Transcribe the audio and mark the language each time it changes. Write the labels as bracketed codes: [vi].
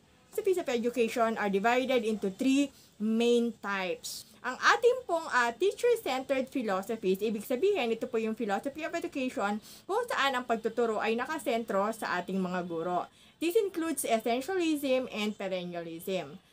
[en] Philosophies of education are divided into 3 main types. [tl] Ang ating pong teacher-centered philosophies, ibig sabihin, ito po yung philosophy of education kung saan ang pagtuturo ay nakasentro sa ating mga guro. [en] This includes essentialism and perennialism.